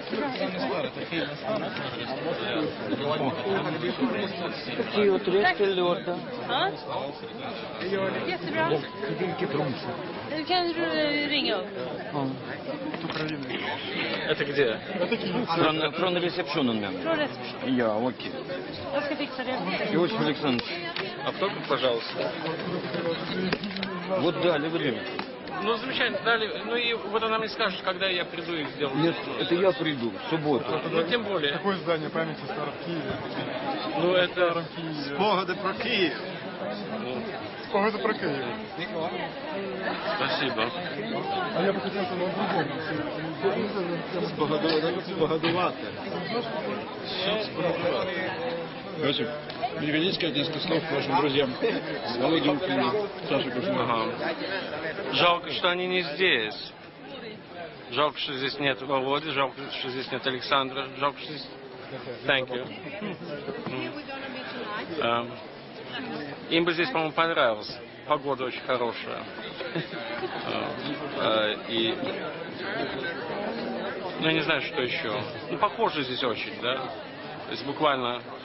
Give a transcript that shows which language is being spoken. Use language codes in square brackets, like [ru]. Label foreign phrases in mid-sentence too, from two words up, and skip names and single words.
[sv] Jättebra. Du kan ringa upp. [ru] Это где? [sv] Från receptionen, men. Från reception. Ja, окей. Jag ska fixa det. [ru] Иосиф Александрович, Автограф, пожалуйста. вот дали время. Ну, замечательно, дали. Ну и вот она мне скажет, когда я приду и сделаю. Нет, это я приду, в субботу. Ну, тем более. Какое здание памяти старых Киева? Ну, это... [uk] Спогади про Київ. Спогади про Київ. [ru] Спасибо. А я бы хотел спогадувати. Иосиф, переведите, сказать несколько слов к вашим друзьям. Володя Укрина, Саша Кушнов. Ага. Жалко, что они не здесь. Жалко, что здесь нет Володи, жалко, что здесь нет Александра, жалко, что здесь... [en] Thank you. [ru] Им бы здесь, по-моему, понравилось. Погода очень хорошая. И... Ну, я не знаю, что еще. Ну, похоже здесь очень, да? То есть буквально...